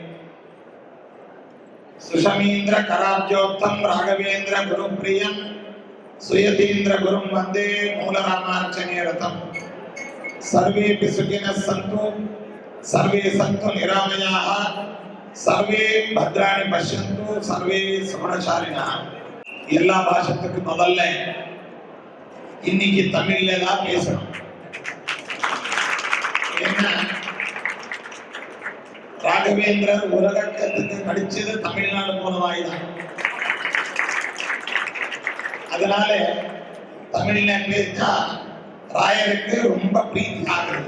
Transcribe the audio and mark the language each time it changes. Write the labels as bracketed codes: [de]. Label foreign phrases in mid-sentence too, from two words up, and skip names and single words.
[sa] सुषमीन्द्र कराब्जोक्तं राघवेन्द्र गुरुप्रियं सुयतीन्द्र गुरुं वन्दे मूलरामार्चने रतं। सर्वेऽपि सुखिनः सन्तु सर्वे सन्तु निरामयाः सर्वे भद्राणि पश्यन्तु सर्वे सुगुणशालिनः। [ta] எல்லா பாஷத்துக்கு முதல்ல இன்னைக்கு தமிழ்ல தான் பேசணும். என்ன ராகவேந்திரர் உலகத்துக்கு படிச்சது தமிழ்நாடு மூலமாய்தான். அதனால தமிழ்ல பேசா ராயருக்கு ரொம்ப பிரீத்தி ஆகுது.